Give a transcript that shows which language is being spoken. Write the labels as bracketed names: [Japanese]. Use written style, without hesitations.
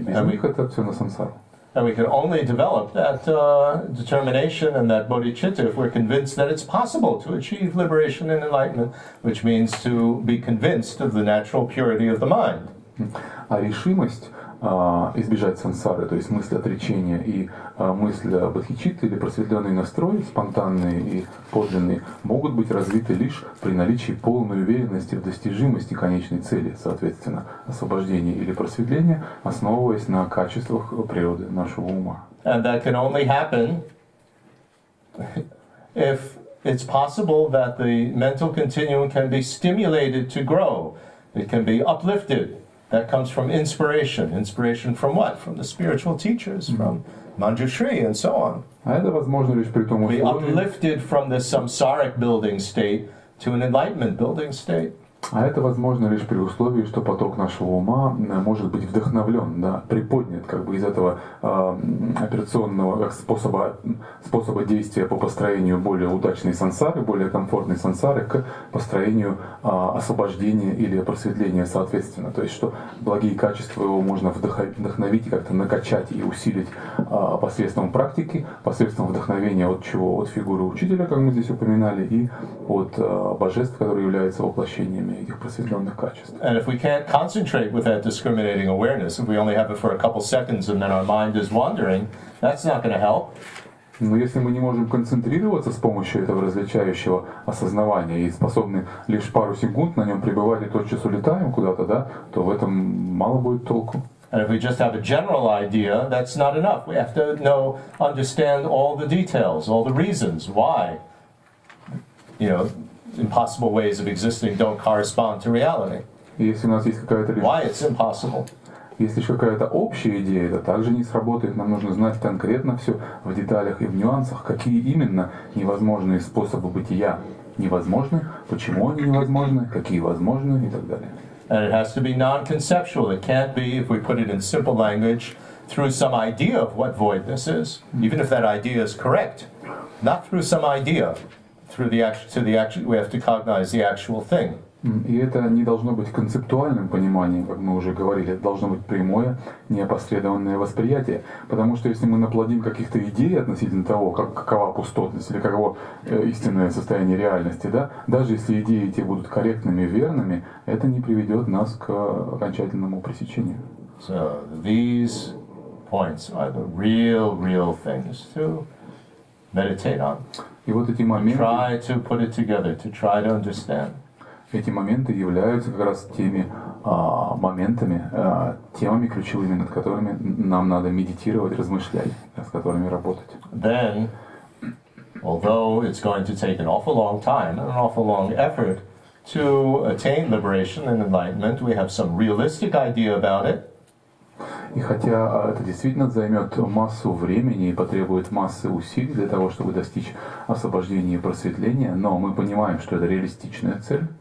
[Russian] Без них это все на сансару. [English] And we can only develop that determination and that bodhicitta if we're convinced that it's possible to achieve liberation and enlightenment, which means to be convinced of the natural purity of the mind. [Russian] А решимость избежать сансары, то есть мысль отречения и мысль бодхичитты или просветленный настрой, спонтанные и подлинные, могут быть развиты лишь при наличии полной уверенности в достижимости конечной цели, соответственно, освобождения или просветления, основываясь на качествах природы нашего ума. [English] And that can only happen if it's possible that the mental continuum can be stimulated to grow. It can be uplifted. That comes from inspiration. Inspiration from what? From the spiritual teachers, from Manjushri and so on. [Russian] А это возможно лишь при том [English] Be uplifted from this samsaric building state to an enlightenment building state. [Russian] А это возможно лишь при условии, что поток нашего ума может быть вдохновлен, да, приподнят как бы из этого операционного способа действия по построению более удачной сансары, более комфортной сансары к построению освобождения или просветления соответственно. То есть, что благие качества его можно вдохновить и как-то накачать и усилить посредством практики, посредством вдохновения от чего? От фигуры учителя, как мы здесь упоминали, и от божеств, которые являются воплощениями этих просветленных качеств. [English] And if we can't concentrate with that discriminating awareness, if we only have it for a couple seconds and then our mind is wandering, that's not going to help. [Russian] Но если мы не можем концентрироваться с помощью этого различающего осознавания и способны лишь пару секунд на нем пребывать и тотчас улетаем куда-то, да, то в этом мало будет толку. [English] And if we just have a general idea, that's not enough. We have to understand all the details, all the reasons why, impossible ways of existing don't correspond to reality. [Russian] Если у нас есть какая-то [English] Why it's impossible. [Russian] Если лишь какая-то общая идея, это также не сработает. Нам нужно знать конкретно все в деталях и в нюансах, какие именно невозможные способы бытия невозможны, почему они невозможны, какие возможны и так далее. [English] And it has to be non-conceptual. It can't be, if we put it in simple language, through some idea of what voidness is, even if that idea is correct. Not through some idea. Through the actual, we have to cognize the actual thing. [Russian] И это не должно быть концептуальным пониманием, как мы уже говорили, это должно быть прямое, неопосредованное восприятие. Потому что если мы наплодим каких-то идей относительно того, какова пустотность или каково истинное состояние реальности, да, даже если идеи те будут корректными, верными, это не приведет нас к окончательному пресечению. [English] So these points are the real things to meditate on. [Russian] И вот эти моменты, [English] try to put it together, to try to understand. [Russian] Эти моменты являются как раз теми моментами, темами ключевыми, над которыми нам надо медитировать, размышлять, с которыми работать. [English] Then, although it's going to take an awful long time and an awful long effort to attain liberation and enlightenment, we have some realistic idea about it. [Russian] И хотя это действительно займет массу времени и потребует массы усилий для того, чтобы достичь освобождения и просветления, но мы понимаем, что это реалистичная цель.